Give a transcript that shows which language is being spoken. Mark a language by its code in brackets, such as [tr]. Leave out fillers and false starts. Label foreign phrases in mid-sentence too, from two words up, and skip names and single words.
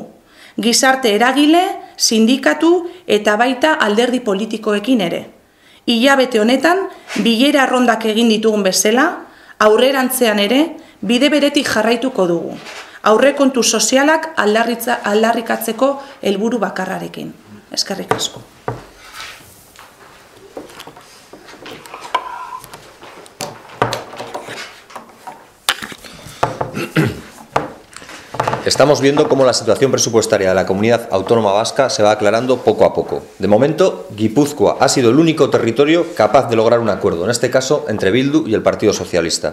[eu] Gizarte eragile, sindikatu eta baita alderdi politikoekin ere. Hilabete honetan, bilera arrondak egin ditugun bezala, aurrerantzean ere, bide beretik jarraituko dugu. Aurrekontu sozialak aldarrikatzeko helburu bakarrarekin. Eskerrik asko. [es] Estamos viendo cómo la situación presupuestaria de la comunidad autónoma vasca se va aclarando poco a poco. De momento, Guipúzcoa ha sido el único territorio capaz de lograr un acuerdo, en este caso entre Bildu y el Partido Socialista.